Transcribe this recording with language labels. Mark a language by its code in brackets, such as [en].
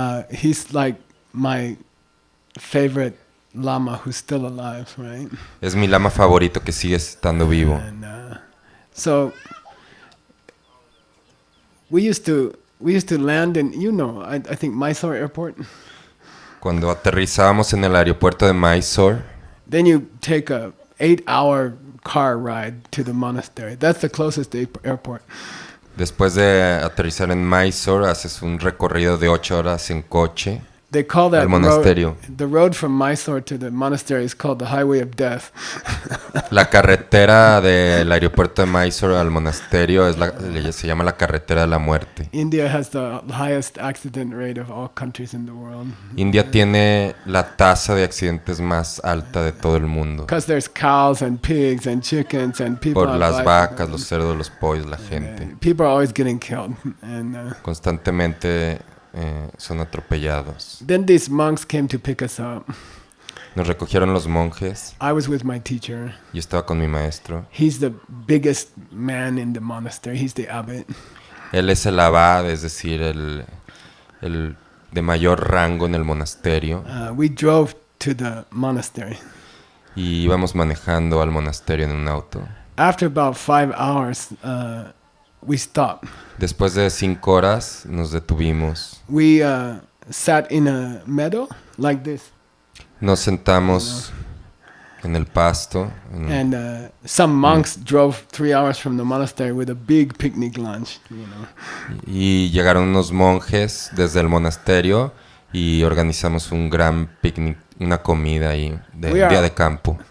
[en] He's like my favorite lama who's still alive, right? [es] Es mi lama favorito que sigue estando vivo. [en] And so we used to land in, I think Mysore Airport. [es] Cuando aterrizábamos en el aeropuerto de Mysore, [en] Then you take a 8-hour car ride to the monastery. That's the closest airport. [es] después de aterrizar en Mysore, haces un recorrido de 8 horas en coche [en] They call that [es] al monasterio. [en] the road from Mysore to the monastery is called the Highway of Death. [es] La carretera del aeropuerto de Mysore al monasterio se llama la carretera de la muerte. [en] India has the highest accident rate of all countries in the world. [es] India tiene la tasa de accidentes más alta de todo el mundo. [en] Because there's cows and pigs and chickens and people. [es] Por [en] are [es] las [en] like- [es] vacas, los cerdos, los pollos, la gente. [en] People are always getting killed. And [es] Constantemente son atropellados. [en] then these monks came to pick us up. [es] Nos recogieron los monjes. [en] I was with my teacher. [es] Yo estaba con mi maestro. [en] He's the biggest man in the monastery. He's the abbot. [es] Él es el abad, es decir, el de mayor rango en el monasterio. [en] We drove to the monastery. [es] Y íbamos manejando al monasterio en un auto. [en] After about 5 hours, we stopped. [es] Después de 5 horas nos detuvimos. [en] We sat in a meadow like this. [es] Nos sentamos en el pasto. [en] And some monks drove 3 hours from the monastery with a big picnic lunch. [es] Y llegaron unos monjes desde el monasterio y organizamos un gran picnic, una comida ahí, un día de campo.